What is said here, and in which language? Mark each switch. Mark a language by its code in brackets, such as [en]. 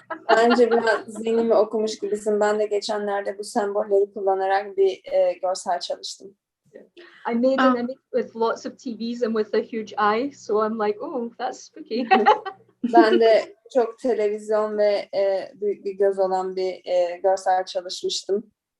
[tr] Bence biraz zihnimi okumuş gibisin. Ben de geçenlerde bu sembolleri kullanarak bir görsel çalıştım. [en] I made an image with lots of TVs and with a huge eye, so I'm like, oh, that's spooky. [tr] Ben de çok televizyon ve büyük bir göz olan bir görsel çalışmıştım.